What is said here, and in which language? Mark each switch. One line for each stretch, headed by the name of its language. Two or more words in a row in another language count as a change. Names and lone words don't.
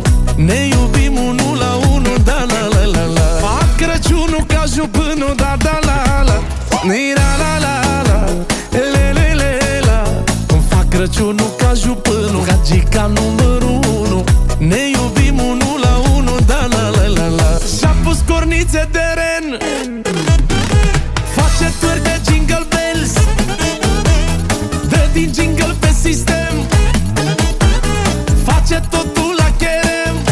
Romanian: Ne iubim unul la unul, da la la la la. Fac Crăciunul ca jupânul, da da la la. Ni-ra la la la, le le le la. Îmi fac Crăciunul ca jupânul, gagica numărul 1. Ne iubim unul la unul, da la la la la. Și-a pus cornițe de ren, face târg de
English: jingle bells,
Romanian: dă din jingle pe sistem, face totul la cherem.